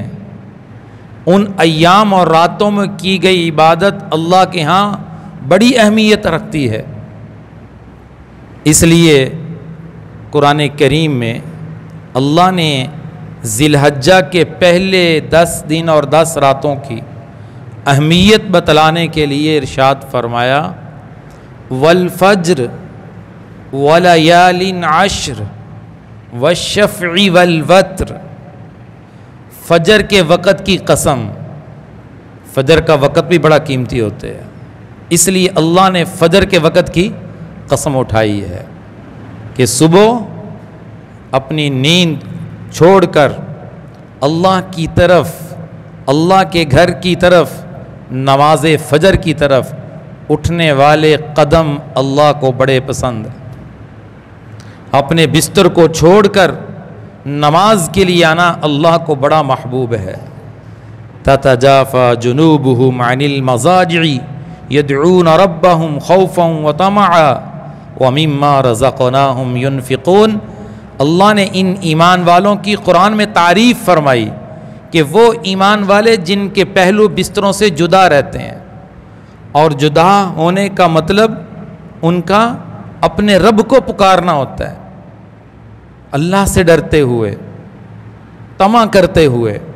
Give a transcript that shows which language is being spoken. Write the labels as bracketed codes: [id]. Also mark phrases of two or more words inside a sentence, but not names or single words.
[ur] ان ایام اور راتوں میں کی گئی عبادت اللہ کے یہاں بڑی اہمیت رکھتی ہے. اس لیے قرآن کریم میں اللہ نے ذوالحجہ کے پہلے 10 دن اور 10 راتوں کی اہمیت بتلانے کے لیے ارشاد فرمایا, [ar] والفجر وليال عشر والشفع والوتر. [ur] فجر کے وقت کی قسم. فجر کا وقت بھی بڑا قیمتی ہوتے ہیں، اس لیے اللہ نے فجر کے وقت کی قسم اٹھائی ہے کہ صبح اپنی نیند چھوڑ کر اللہ کی طرف، اللہ کے گھر کی طرف، نماز فجر کی طرف اٹھنے والے قدم اللہ کو بڑے پسند. اپنے بستر کو چھوڑ کر نماز کے لیے آنا اللہ کو بڑا محبوب ہے. [ar] تتجافى جنوبهم عن المضاجع يدعون ربهم خوفا وطمعا ومما رزقناهم ينفقون. [ur] اللہ نے ان ایمان والوں کی قرآن میں تعریف فرمائی کہ وہ ایمان والے جن کے پہلو بستروں سے جدا رہتے ہیں، اور جدا ہونے کا مطلب ان کا اپنے رب کو پکارنا ہوتا ہے، اللہ سے ڈرتے ہوئے، طمع کرتے ہوئے.